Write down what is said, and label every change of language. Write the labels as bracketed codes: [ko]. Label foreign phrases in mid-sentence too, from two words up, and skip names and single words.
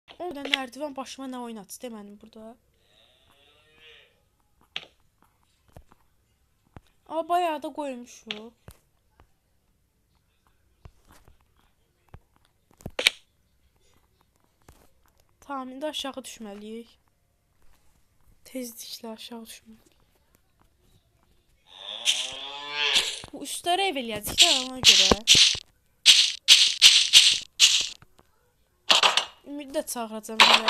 [az] Burada nərdivan başıma nə oynatdı demədim burada. [tr] Ama bayağı da koymuşum. Tamam, [az] indi aşağı düşməliyik. Tezliklə aşağı düşməliyik. Bu üstləri ev eləyəcək də ona görə. Ümid də çağıracam elə.